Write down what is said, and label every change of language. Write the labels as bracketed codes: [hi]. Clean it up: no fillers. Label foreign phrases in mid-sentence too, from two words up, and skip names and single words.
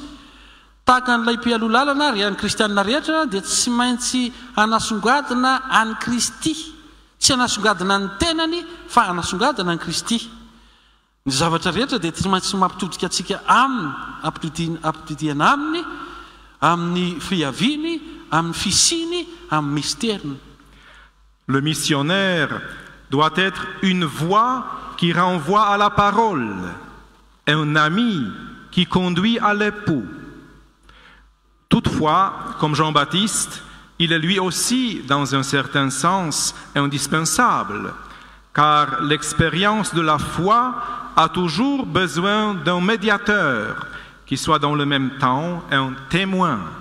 [mg] Tahaka n'ilay mpialoha lalana ary any kristianina rehetra dia tsy maintsy hanasongadina any Kristy. Tsy hanasongadina ny tenany fa hanasongadina ny Kristy. Ny zavatra rehetra dia tsy maintsy mampitodika atsika aminy, ampitodidiana aminy, amin'ny fiaviany, amin'ny fisiny, amin'ny mystériny. [fr] Le missionnaire doit être une voix qui renvoie à la parole, un ami qui conduit à l'époux. Toutefois, comme Jean-Baptiste, il est lui aussi, dans un certain sens, indispensable, car l'expérience de la foi a toujours besoin d'un médiateur qui soit dans le même temps un témoin.